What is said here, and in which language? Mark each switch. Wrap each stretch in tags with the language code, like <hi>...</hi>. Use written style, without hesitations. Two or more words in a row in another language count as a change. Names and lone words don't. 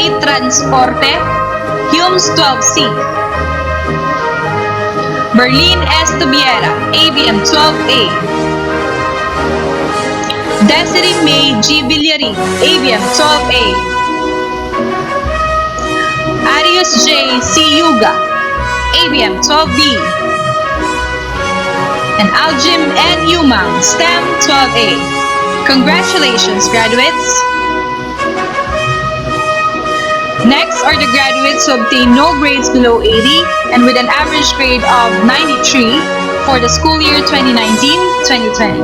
<en>Transporte, UMS 12C. Berlin S. Tubiera, ABM 12A. Desiree May G. Villarin, ABM 12A. Arius J. C. Yuga, ABM 12B. And Aljim N. Yumang, STEM 12A. Congratulations, graduates! Next are the graduates who obtained no grades below 80 and with an average grade of 93 for the school year 2019-2020.</en>